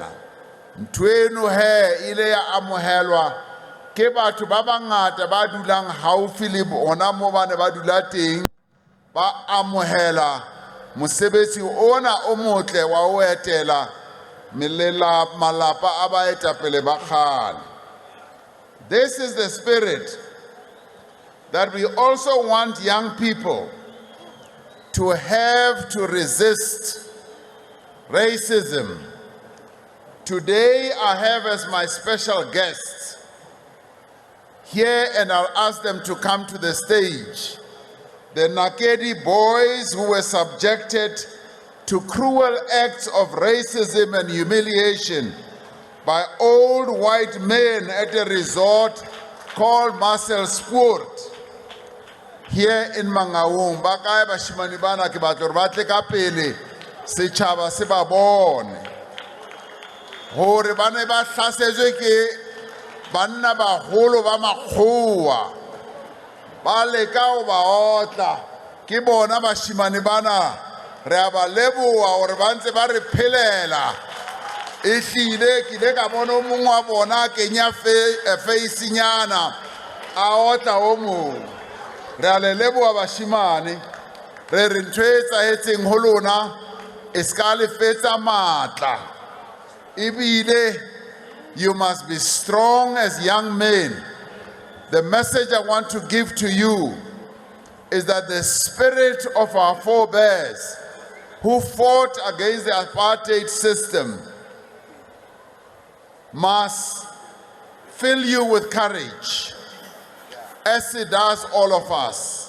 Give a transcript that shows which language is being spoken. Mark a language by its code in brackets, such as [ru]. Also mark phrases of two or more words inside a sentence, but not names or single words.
[st] Ntweno he ile ya amohelwa ke batho ba bangata ba dulang haufi le bona mo ba ne ba dula teng, ba amohela mosebetsi ona o motle wa ho etela malapa a baetapele ba kgale. [en] This is the spirit that we also want young people to have to resist racism. Today I have as my special guests here, and I'll ask them to come to the stage, the Nakedi boys who were subjected to cruel acts of racism and humiliation by old white men at a resort called Marcel Sport here in Mangaung. [st] Ba kae bashimane bana ke batla hore ba tle ka pele setjhaba se ba bone hore ba ne ba hlasetswe ke banna baholo ba makgowa, ba leka ho ba otla ke bona bashimane bana. Re a ba leboha hore ba ntse ba re phelela. Ehlile ke ile ka bona o mongwe wa bona kenya face-nyana a otla o mong. Re a le leboha bashimane, re re ntho e etsahetseng ho lona e ska le fetsa matla. [en] Ebile you must be strong as young men. The message I want to give to you is that the spirit of our forebears who fought against the apartheid system must fill you with courage, as it does all of us.